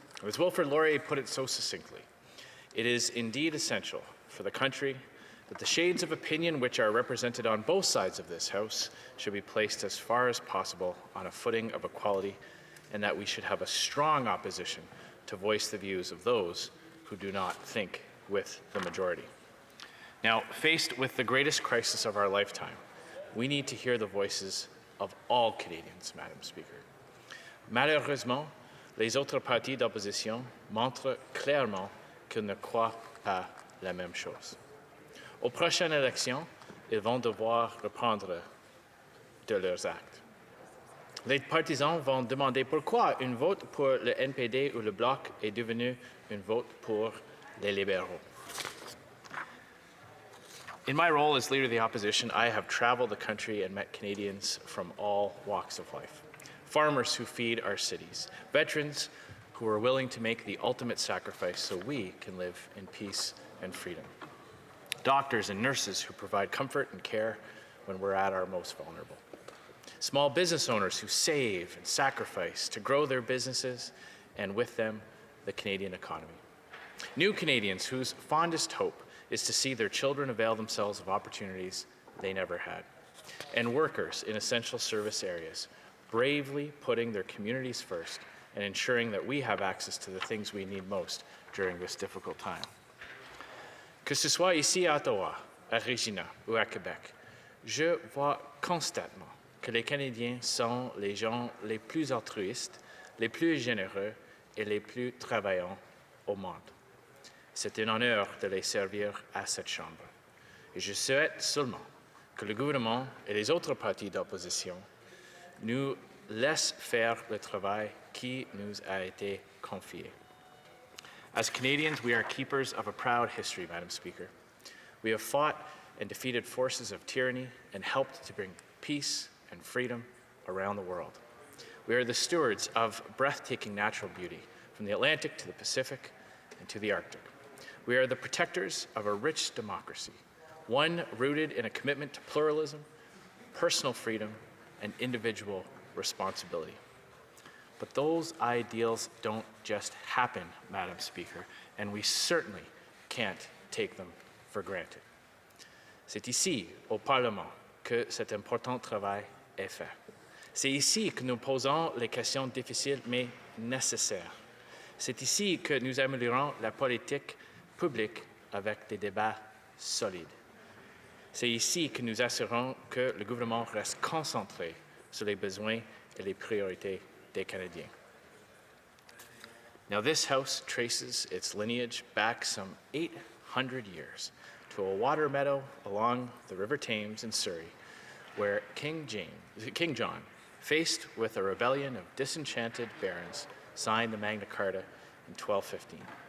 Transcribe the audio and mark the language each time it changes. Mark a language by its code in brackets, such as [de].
[en] As Wilfrid Laurier put it so succinctly, it is indeed essential for the country that the shades of opinion which are represented on both sides of this House should be placed as far as possible on a footing of equality, and that we should have a strong opposition to voice the views of those who do not think with the majority. Now, faced with the greatest crisis of our lifetime, we need to hear the voices of all Canadians, Madam Speaker. [fr] Malheureusement, les autres partis d'opposition montrent clairement qu'ils ne croient pas la même chose. Aux prochaines élections, ils vont devoir reprendre de leurs actes. Les partisans vont demander pourquoi une vote pour le NPD ou le Bloc est devenue une vote pour les libéraux. [en] In my role as Leader of the Opposition, I have traveled the country and met Canadians from all walks of life. Farmers who feed our cities, veterans who are willing to make the ultimate sacrifice so we can live in peace and freedom. Doctors and nurses who provide comfort and care when we're at our most vulnerable. Small business owners who save and sacrifice to grow their businesses and with them, the Canadian economy. New Canadians whose fondest hope is to see their children avail themselves of opportunities they never had. And workers in essential service areas, bravely putting their communities first and ensuring that we have access to the things we need most during this difficult time. [fr] Que ce soit ici à Ottawa, à Regina ou à Québec, je vois constamment que les Canadiens sont les gens les plus altruistes, les plus généreux et les plus travaillants au monde. C'est un honneur de les servir à cette Chambre. Et je souhaite seulement que le gouvernement et les autres partis d'opposition nous laissent faire le travail qui nous a été confié. [en] As Canadians, we are keepers of a proud history, Madam Speaker. We have fought and defeated forces of tyranny and helped to bring peace and freedom around the world. We are the stewards of breathtaking natural beauty, from the Atlantic to the Pacific and to the Arctic. We are the protectors of a rich democracy, one rooted in a commitment to pluralism, personal freedom, and individual responsibility. But those ideals don't just happen, Madam Speaker, and we certainly can't take them for granted. [fr] C'est ici, au Parlement, que cet important travail est fait. C'est ici que nous posons les questions difficiles mais nécessaires. C'est ici que nous améliorons la politique publique avec des débats solides. C'est ici que nous assurons que le gouvernement reste concentré sur les besoins et les priorités des Canadiens. [en] Now, this House traces its lineage back some 800 years to a water meadow along the River Thames in Surrey, where King John, faced with a rebellion of disenchanted barons, signed the Magna Carta in 1215.